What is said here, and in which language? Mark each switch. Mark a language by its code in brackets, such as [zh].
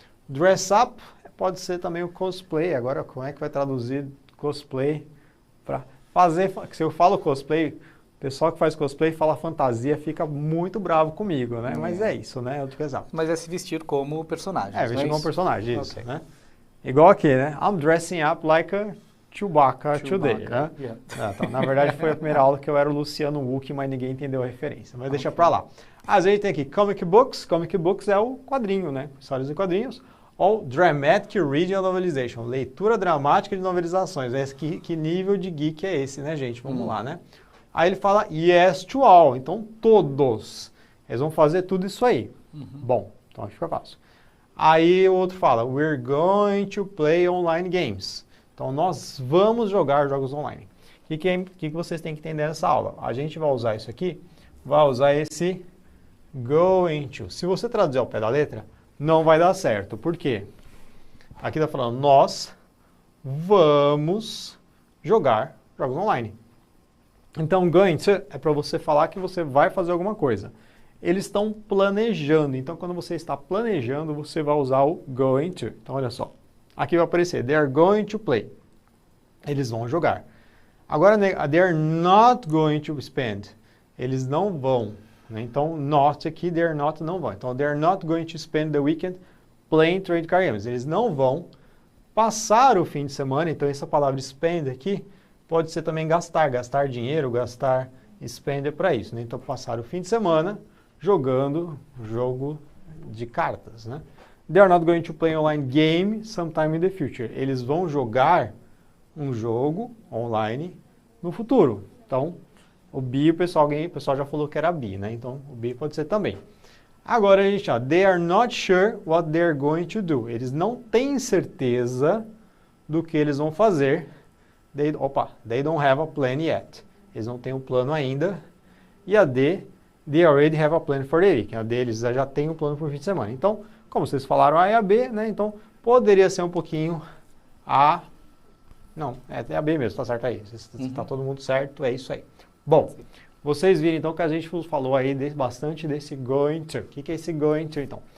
[pt] Dress Up pode ser também o cosplay. Agora, como é que vai traduzir cosplay para fazer? Se eu falo cosplay, o pessoal que faz cosplay fala fantasia, fica muito bravo comigo, né? Mas é isso, né? Mas é se vestir como personagem. É, vestir como personagem, isso, né? Igual aqui, né? [en] I'm dressing up like a Chewbacca today, né? Yeah. [pt] Então, na verdade, foi a primeira aula que eu era o Luciano Huck, mas ninguém entendeu a referência. Mas deixa pra lá. Às vezes tem aqui comic books. Comic books é o quadrinho, né? Histórias em quadrinhos. [en] Ou dramatic reading and novelization. [pt] Leitura dramática de novelizações. Que nível de geek é esse, né, gente? Vamos lá, né? Aí ele fala [en] yes to all. [pt] Então, todos. Eles vão fazer tudo isso aí. Bom, então acho que fica fácil. Aí o outro fala, [en] we're going to play online games. [pt] Então, nós vamos jogar jogos online. O que vocês têm que entender nessa aula? A gente vai usar isso aqui, vai usar esse going to. Se você traduzir ao pé da letra, não vai dar certo. Por quê? Aqui está falando, nós vamos jogar jogos online. Então, going to é para você falar que você vai fazer alguma coisa. Eles estão planejando. Então, quando você está planejando, você vai usar o going to. Então, olha só. Aqui vai aparecer, [en] they are going to play. [pt] Eles vão jogar. [en] Agora, they are not going to spend. [pt] Eles não vão. Né? Então, not aqui, [en] they are not, [pt] não vão. [en] Então, they are not going to spend the weekend playing trade card games. [pt] Eles não vão passar o fim de semana. Então, essa palavra spend aqui pode ser também gastar dinheiro, gastar spend para isso. Né? Então, passar o fim de semana jogando jogo de cartas, né? [en] They are not going to play online game sometime in the future. [pt] Eles vão jogar um jogo online no futuro. Então, o B, o pessoal já falou que era B, né? Então, o B pode ser também. Agora, a gente, [en] they are not sure what they are going to do. [pt] Eles não têm certeza do que eles vão fazer. [en] They don't have a plan yet. [pt] Eles não têm um plano ainda. E a D, [en] they already have a plan for the week. [pt] A deles já tem um plano para o fim de semana. Então, como vocês falaram A e a B, né? Então, poderia ser um pouquinho A. Não, é a B mesmo, tá certo aí. Tá todo mundo certo, é isso aí. Bom, vocês viram então que a gente falou aí bastante desse going to. O que é esse going to, então?